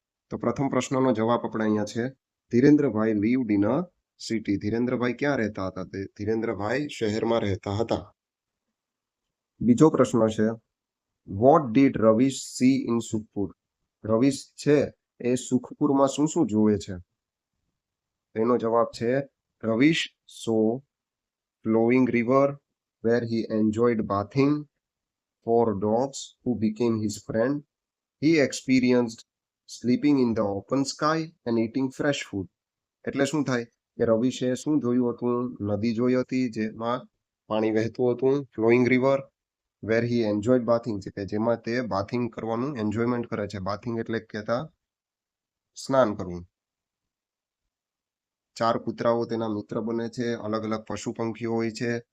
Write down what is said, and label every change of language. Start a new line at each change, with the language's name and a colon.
Gujarati: તો પ્રથમ પ્રશ્નનો જવાબ આપણે અહીંયા છે Dhirendrabhai
English: Lived in a city.
Gujarati: Dhirendrabhai ક્યાં રહેતા હતા? તે ધીરેન્દ્રભાઈ શહેરમાં રહેતા હતા. બીજો પ્રશ્ન છે
English: What did Ravish see in Sukhpur?
Gujarati: Ravish છે એ સુખપુરમાં શું શું જોવે છે? તેનો જવાબ છે
English: Ravish saw flowing river where he enjoyed bathing, 4 dogs who became his friend. He experienced sleeping in the open sky and eating fresh food.
Gujarati: એટલે શું થાય કે રવિશે શું જોયું હતું? નદી જોઈ હતી જેમાં પાણી વહેતું હતું,
English: flowing river where he enjoyed bathing
Gujarati: છે કે જેમાં તે બાથિંગ કરવાનું એન્જોયમેન્ટ કરે છે. બાથિંગ એટલે કહેતા સ્નાન કરવું. 4 કૂતરાઓ તેના મિત્ર બને છે, અલગ અલગ પશુ પંખીઓ હોય છે.